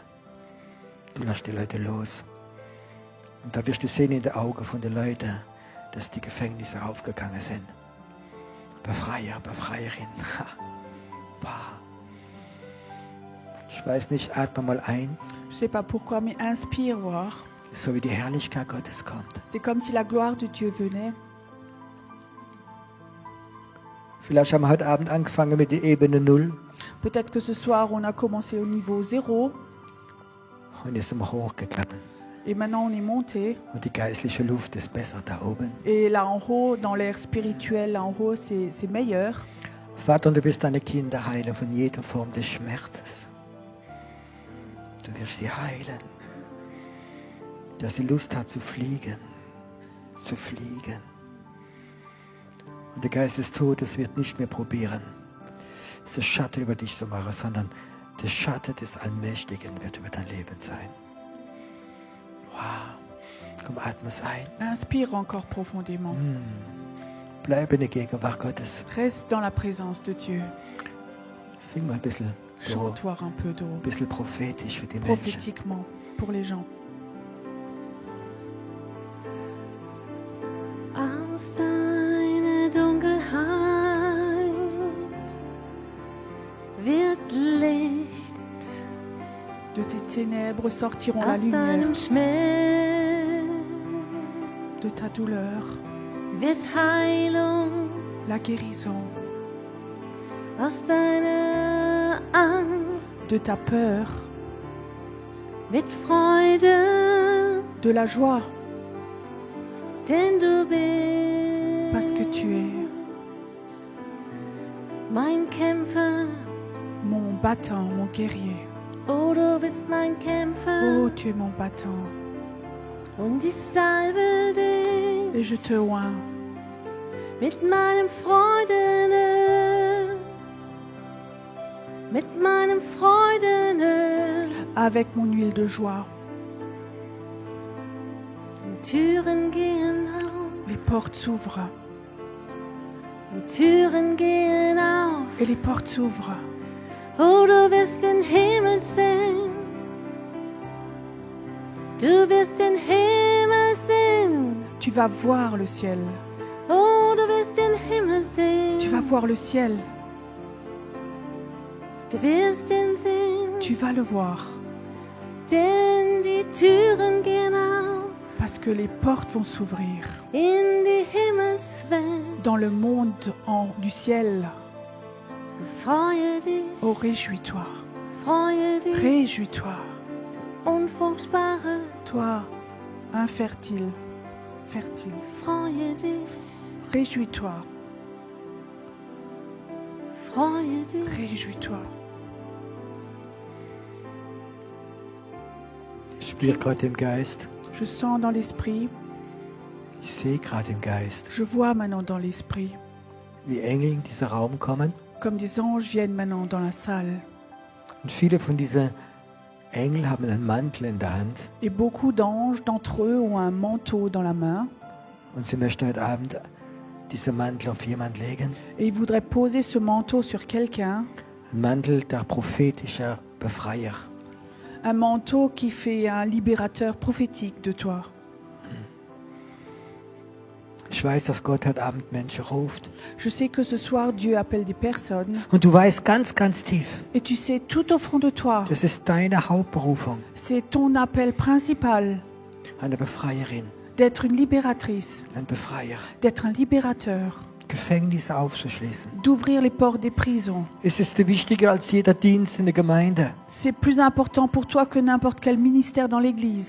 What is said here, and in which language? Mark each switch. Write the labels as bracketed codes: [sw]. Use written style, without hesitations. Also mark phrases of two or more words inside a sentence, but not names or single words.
[de] Du lässt die Leute los. Und da wirst du sehen in den Augen von den Leuten, dass die Gefängnisse aufgegangen sind. Befreier, Befreierin. Bah. Ich weiß nicht, atme mal ein, [fr] Je sais pas pourquoi, mais inspire voir. [de] so wie die Herrlichkeit Gottes kommt. [fr] C'est comme si la gloire de Dieu venait. [de] Vielleicht haben wir heute Abend angefangen mit der Ebene 0 [fr] Peut-être que ce soir, on a commencé au niveau 0 [de] und jetzt sind wir hochgeklappt. [fr] et maintenant on est monté. [de] Und die geistliche Luft ist besser da oben. [fr] Et là en haut, dans l'air spirituel, là en haut, c'est meilleur. [de] Vater, und du wirst deine Kinder heilen von jeder Form des Schmerzes. Du wirst sie heilen. Dass sie Lust hat zu fliegen. Zu fliegen. Und der Geist des Todes wird nicht mehr probieren, das Schatten über dich zu machen, sondern der Schatten des Allmächtigen wird über dein Leben sein. Wow. Komm, atme es ein. [fr] Inspire encore profondément. [de] Bleib in der Gegenwart Gottes. [fr] Reste dans la présence de Dieu. [de] Sing mal ein bisschen, [fr] Chante voir un peu d'eau, [de] ein bisschen prophetisch für die Menschen. [fr] prophétiquement, pour les gens. [de] Aus deiner Dunkelheit wird Licht, [fr] De tes ténèbres sortiront la [de] aus [fr] lumière. [de] deinem Schmerz [fr] De ta douleur, [de] wird Heilung, [fr] la guérison. [de] aus deiner Angst [fr] De ta peur, [de] mit Freude, [fr] de la joie, [de] denn du bist [fr] parce que tu es [de] mein Kämpfer. [fr] mon battant, mon guerrier. [de] Oh, du bist mein Kämpfer. [fr] Oh, tu es mon battant. [de] Und ich salbe dich [fr] Et je te oins [de] mit meinem Freudenöl. Mit meinem Freudenöl. [fr] avec mon huile de joie. [de] Und Türen gehen auf. [fr] Les portes s'ouvrent. [de] Und Türen gehen auf. [fr] Et les portes s'ouvrent. [de] Oh, du wirst den Himmel sehen. Du wirst den Himmel sehen. [fr] Tu vas voir le ciel. [de] Oh, du wirst den Himmel sehen. [fr] Tu vas voir le ciel. [de] Du wirst ihn sehen. [fr] Tu vas le voir. [de] Denn die Türen gehen auf. [fr] Parce que les portes vont s'ouvrir. [de] In die Himmelswelt. [fr] Dans le monde du ciel. [de] So freue dich. [fr] Oh, réjouis-toi. [de] Freue dich. [fr] Réjouis-toi. [de] Unfruchtbare. [fr] Toi, infertile, fertile. [de] Freue dich. [fr] Réjouis-toi. [de] Freue dich. [fr] Réjouis-toi. [de] Ich spüre gerade im Geist. [fr] Je sens dans l'esprit, [de] Ich sehe gerade im Geist, [fr] je vois maintenant dans l'esprit, [de] wie Engel in diesen Raum kommen. [fr] comme des anges viennent maintenant dans la salle. [de] Und viele von diesen Engeln haben einen Mantel in der Hand. [fr] Et beaucoup d'anges d'entre eux ont un manteau dans la main. [de] Und sie möchten heute Abend diesen Mantel auf jemand legen. [fr] Et ils voudraient poser ce manteau sur quelqu'un. [de] Ein Mantel der prophetischer Befreier. [fr] Un manteau qui fait un libérateur prophétique de toi. [de] Ich weiß, dass Gott heute Abend Menschen ruft. [fr] Je sais que ce soir, Dieu appelle des personnes. [de] Und du weißt ganz, ganz tief, [fr] Et tu sais tout au fond de toi, [de] das ist deine Hauptberufung, [fr] c'est ton appel principal [de] eine Befreierin, [fr] d'être une libératrice, [de] ein Befreier, [fr] d'être un libérateur, [de] Gefängnisse aufzuschließen. [fr] d'ouvrir les portes des prisons. [de] Es ist wichtiger als jeder Dienst in der Gemeinde. [fr] C'est plus important pour toi que n'importe quel ministère dans l'Église.